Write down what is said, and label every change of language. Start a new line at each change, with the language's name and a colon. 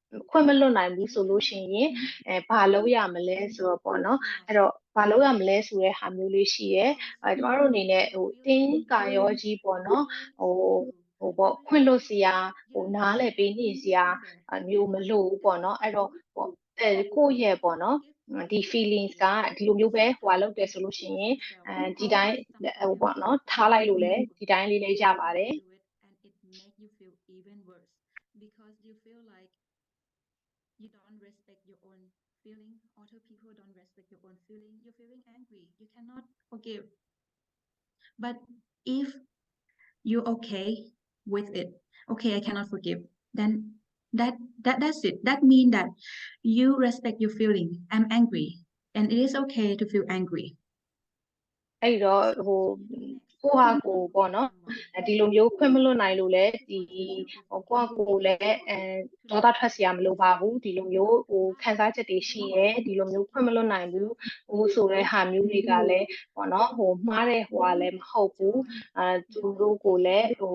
Burmese: ခွင့်မလွတ်နိုင်ဘူးဆိုလို့ရှိရင်ဘာလုပ်ရမလဲဆိုတော့ပေါ့နော်အဲ့တော့ဘာလုပ်ရမလဲဆိုတဲ့ဟာမျိုးလေးရှိရဲကျမတို့အနေနဲ့တင်းကာရောကြီးပေါ့နော်ပေါ့ခွင့်လွတ်စရာနားလည်ပေးနေစရာမျိုးမလို့ပေါ့နော်အဲ့တော့ကိုယ့်ရဲ့ပေါ့နော်ဒီ feelings ကဒီလိုမျိုးပဲလုပ်တယ်ဆိုလို့ရှိရင်ဒီတိုင်းပေါ့နော်ထားလိုက်လို့လည်းဒီတိုင်းလေးလည်းရပါတယ်
English: And it make you feel even worse because you feel like you don't respect your own feeling. Other people don't respect your own feeling. You're feeling angry. You cannot forgive. But if you're okay with it, okay, I cannot forgive, then that's it. That means that you respect your feeling. I'm angry, and it is okay to feel angry.
Burmese: အဲ့တော့ကိုဟာကိုပေါ့နော်ဒီလိုမျိုးခွင့်မလွတ်နိုင်လို့လဲဒီကိုလည်းဒေါသထွက်စရာမလိုပါဘူးဒီလိုမျိုးခံစားချက်တွေရှိရဲဒီလိုမျိုးခွင့်မလွတ်နိုင်ဘူးဆိုတဲ့ဟာမျိုးတွေကလည်းပေါ့နော်မှားတဲ့ကလည်းမဟုတ်ဘူးသူတို့ကိုလည်း